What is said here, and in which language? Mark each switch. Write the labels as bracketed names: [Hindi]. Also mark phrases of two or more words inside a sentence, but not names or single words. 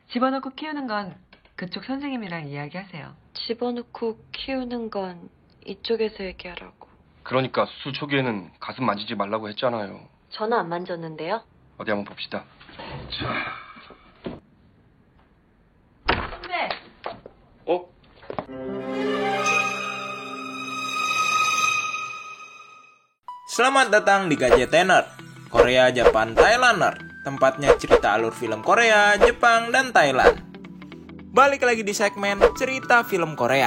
[Korean] 집어넣고 키우는 건 그쪽 선생님이랑 이야기하세요. 집어넣고 키우는 건 이쪽에서 얘기하라고. 그러니까 수술 초기에는 가슴 만지지 말라고 했잖아요. 저는 안 만졌는데요. 어디 한번 봅시다. 자. 네. 어? [Indonesian] Selamat datang di Gadgetener, Korea, Japan, Thailander, tempatnya cerita alur film Korea, Jepang, dan Thailand. Balik lagi di segmen cerita film Korea.